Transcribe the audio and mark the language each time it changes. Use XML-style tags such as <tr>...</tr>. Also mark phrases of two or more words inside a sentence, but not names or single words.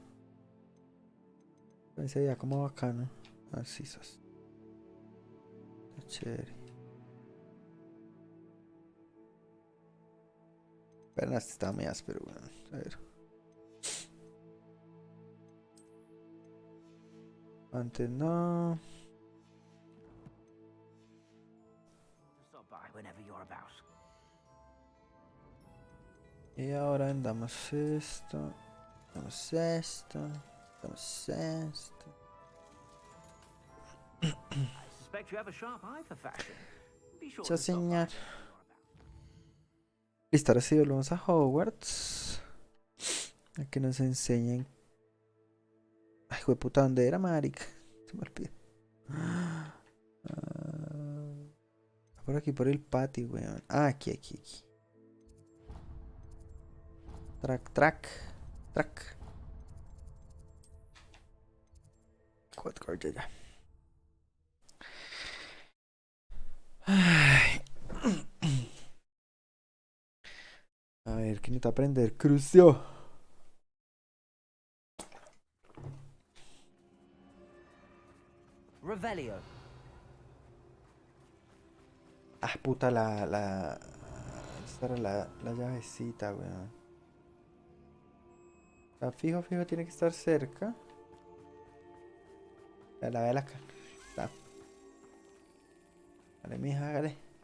<es>Se veía como bacano. Así sos. Está chévere. Pero este está muy áspero, weón. A ver. Antes no.</es> <en>Stop by whenever you're about.</en> <es>Y ahora vendamos esto. Vendamos esto. Vendamos esto.</es> <en>I suspect you have a sharp eye for fashion. Be sure</en> <es>Ya,</es> <en>to stop by</en> <es>señor.</es> <en>whenever you're about.</en> <es>Listo, ahora sí volvemos a Hogwarts. A que nos enseñen. Ay, hijo de puta, ¿dónde era, marica? Se me olvidó. Por aquí, por el patio, weón. Ah, aquí. Track. ya. Ay. A ver, ¿qué necesito aprender? Crucio. Revelio. Ah, puta, esta era la llavecita, weón. La fijo, tiene que estar cerca. La ve acá. Está. Dale, mija, hágale.</es>